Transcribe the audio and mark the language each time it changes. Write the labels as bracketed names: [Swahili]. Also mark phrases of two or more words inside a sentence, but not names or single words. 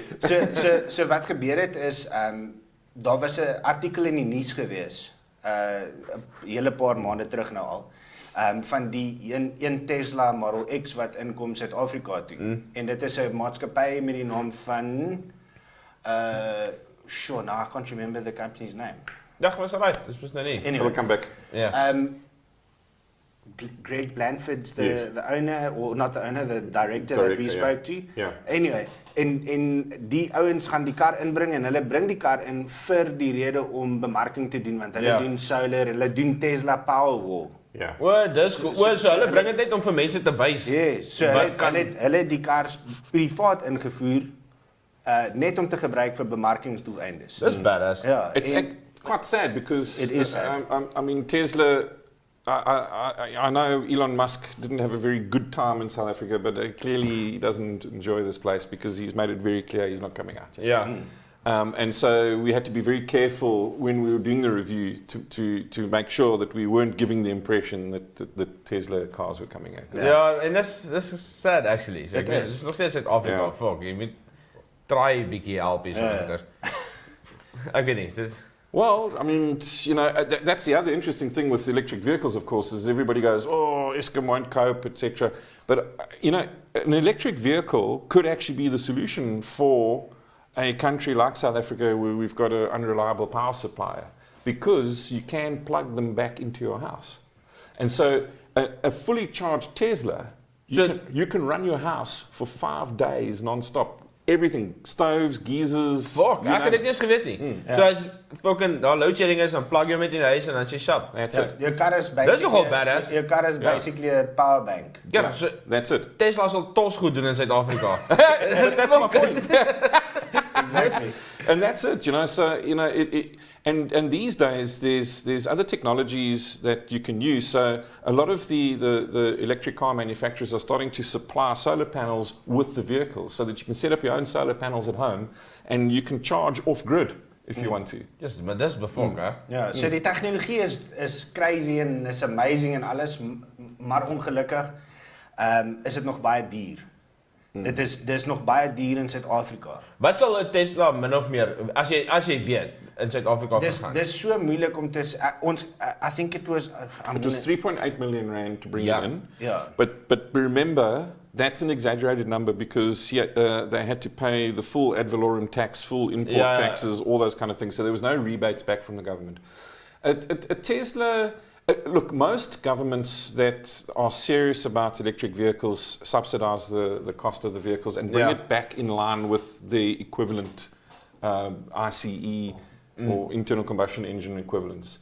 [Afrikaans] So wat gebeur het is daar was 'n artikel in die nuus gewees 'n hele paar maande terug nou al. Van die een Tesla Model X wat inkom Suid-Afrika toe. En dit is 'n maatskappy met die naam van [English] sure, now I can't remember the company's name. [Afrikaans] Dag, was right. Dis mos nou nie. [English] Anyway, We'll come back. [Afrikaans] Ja. [English] Greg Blandford's Yes. the owner, or not the owner, the director that we spoke to. Yeah. Anyway, [Afrikaans] en die ouens gaan die kar inbring en hulle bring die kar in vir die rede om bemarking te doen want hulle doen solar, hulle doen Tesla Powerwall. [English] Yeah. [Afrikaans] O, dis so hulle bring dit net om vir mense te wys. Yes, so hulle het die kar privaat ingevoer net om te gebruik vir bemarkingsdoeleindes. Dis badass. Ja, [English] It's quite sad because It is sad. I mean Tesla. I know Elon Musk didn't have a very good time in South Africa, but clearly he doesn't enjoy this place because he's made it very clear he's not coming out. [Afrikaans] Ja. [English] And so we had to be very careful when we were doing the review to make sure that we weren't giving the impression that the Tesla cars were coming out. [Afrikaans] Ja, en dis is [English] sad actually. [Afrikaans] So ek weet, dis nog steeds Suid-Afrika. Ja. Fuck, jy moet try bietjie help hier so. Ek weet nie, dit [English] Well, I mean, you know, that's the other interesting thing with electric vehicles, of course, is everybody goes, oh, Eskom won't cope, etc. But, you know, an electric vehicle could actually be the solution for a country like South Africa where we've got an unreliable power supplier because you can plug them back into your house. And so a fully charged Tesla, you can run your house for 5 days non-stop. Everything, stoves, geysers. [Afrikaans] Fuck, ek het dit nie eens geweet nie. So as fucking daar [English] load shedding [Afrikaans] is, dan plug jy hom met in die huis en dan sê shop. [English] That's it. [Afrikaans] Jou kar is basically Dis nogal badass. Jou kar is basically 'n power bank. Ja, so [English] That's it. [Afrikaans] Tesla sal tos goed doen in Suid-Afrika. [English] That's my point. Exactly. And that's it, you know. So you know, and these days there's other technologies that you can use. So a lot of the electric car manufacturers are starting to supply solar panels with the vehicles, so that you can set up your own solar panels at home, and you can charge off grid if you want to. Yes, [Afrikaans] maar dis befok, hè. Ja, so die tegnologie is crazy en is amazing en alles, maar ongelukkig is dit nog baie duur. Dis nog baie duur in Suid-Afrika. Wat sal 'n Tesla min of meer as jy weet in Suid-Afrika vergaan? Dis so moeilik om te [English] I think it was It was 3.8 million rand to bring it in. Yeah. But remember, that's an exaggerated number because they had to pay the full ad valorem tax, full import taxes, all those kind of things. So there was no rebates back from the government. A Tesla, look, most governments that are serious about electric vehicles subsidize the cost of the vehicles and bring it back in line with the equivalent ICE or internal combustion engine equivalents.